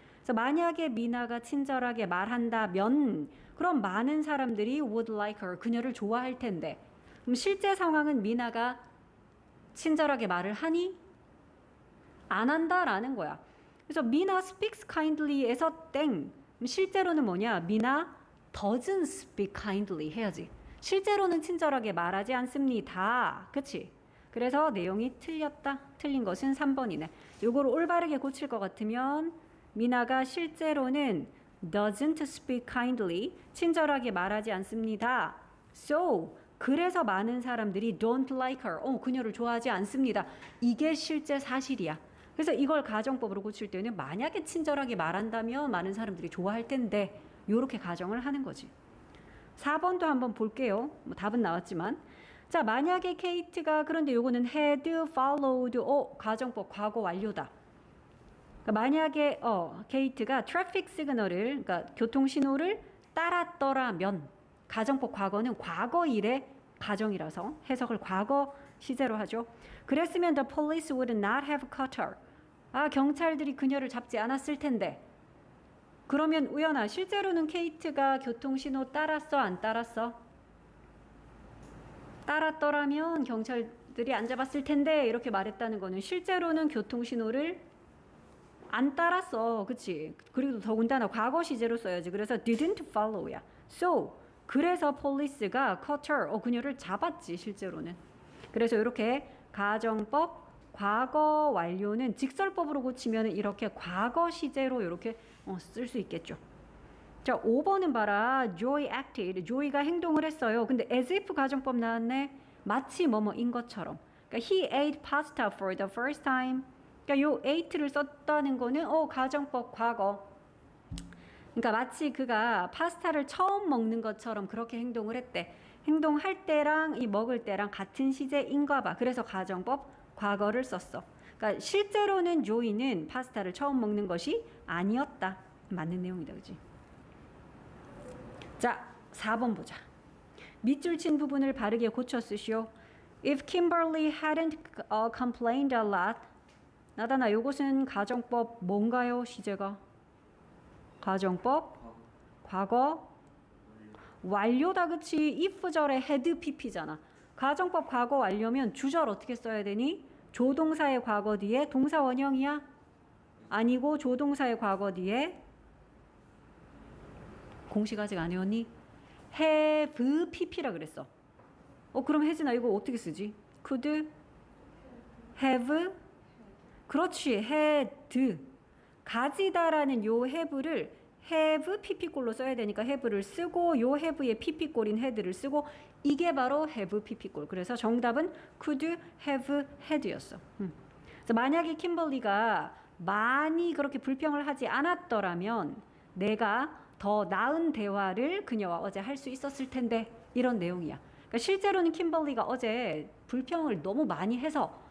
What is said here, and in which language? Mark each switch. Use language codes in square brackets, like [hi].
[ko] 그래서 만약에 미나가 친절하게 말한다면 그럼 많은 사람들이 [en] would like her [ko] 그녀를 좋아할 텐데 그럼 실제 상황은 미나가 친절하게 말을 하니? 안 한다라는 거야. 그래서 미나 [en] speaks kindly [ko] 에서 땡. 실제로는 뭐냐? [en] 미나 doesn't speak kindly [ko] 해야지. 실제로는 친절하게 말하지 않습니다. 그치? 그래서 내용이 틀렸다. 틀린 것은 3번이네. 요거를 올바르게 고칠 것 같으면 미나가 실제로는 [en] doesn't speak kindly [ko] 친절하게 말하지 않습니다. [en] So [ko] 그래서 많은 사람들이 [en] don't like her [ko] 그녀를 좋아하지 않습니다. 이게 실제 사실이야. 그래서 이걸 가정법으로 고칠 때는 만약에 친절하게 말한다면 많은 사람들이 좋아할 텐데 이렇게 가정을 하는 거지. 4번도 한번 볼게요. 뭐 답은 나왔지만 자 만약에 케이트가 그런데 요거는 [en] had followed [ko] 가정법 과거 완료다. 그러니까 만약에 케이트가 트래픽 시그널을 그러니까 교통 신호를 따랐더라면 가정법 과거는 과거 일의 가정이라서 해석을 과거 시제로 하죠. 그랬으면 [en] the police would not have caught her. [ko] 경찰들이 그녀를 잡지 않았을 텐데. 그러면 우연아 실제로는 케이트가 교통 신호 따랐어 안 따랐어? 따랐더라면 경찰들이 안 잡았을 텐데 이렇게 말했다는 거는 실제로는 교통 신호를 안 따랐어. 그치? 그리고 더군다나 과거 시제로 써야지. 그래서 didn't follow야. [en] So [ko] 그래서 [en] police가 caught her. [ko] 그녀를 잡았지 실제로는. 그래서 이렇게 가정법 과거 완료는 직설법으로 고치면 이렇게 과거 시제로 이렇게 쓸 수 있겠죠. 자 5번은 봐라. [en] Joy acted. [ko] 조이가 행동을 했어요. 근데 as if 가정법 나왔네. 마치 뭐뭐인 것처럼. 그러니까 [en] he ate pasta for the first time. [ko] 그러니까 요 ate를 썼다는 거는 가정법 과거. 그러니까 마치 그가 파스타를 처음 먹는 것처럼 그렇게 행동을 했대. 행동할 때랑 이 먹을 때랑 같은 시제인가 봐. 그래서 가정법 과거를 썼어. 그러니까 실제로는 조이는 파스타를 처음 먹는 것이 아니었다. 맞는 내용이다. 그지? 자, 4번 보자. 밑줄 친 부분을 바르게 고쳐 쓰시오. [en] If Kimberly hadn't complained a lot. [ko] 나다나 요것은 가정법 뭔가요? 시제가? 가정법 과거 완료다. 그치? if절에 had pp잖아. 가정법 과거 완료면 주절 어떻게 써야 되니? 조동사의 과거 뒤에 동사 원형이야? 아니고 조동사의 과거 뒤에 공식 아직 안 외웠니? have pp라 그랬어. 그럼 혜진아 이거 어떻게 쓰지? [en] could have [ko] 그렇지. had 가지다라는 요 have를 have pp꼴로 써야 되니까 have를 쓰고 요 have의 pp꼴인 had를 쓰고 이게 바로 have pp꼴. 그래서 정답은 [en] could have had [ko] 였어. 그래서 만약에 킴벌리가 많이 그렇게 불평을 하지 않았더라면 내가 더 나은 대화를 그녀와 어제 할 수 있었을 텐데 이런 내용이야. 그러니까 실제로는 킴벌리가 어제 불평을 너무 많이 해서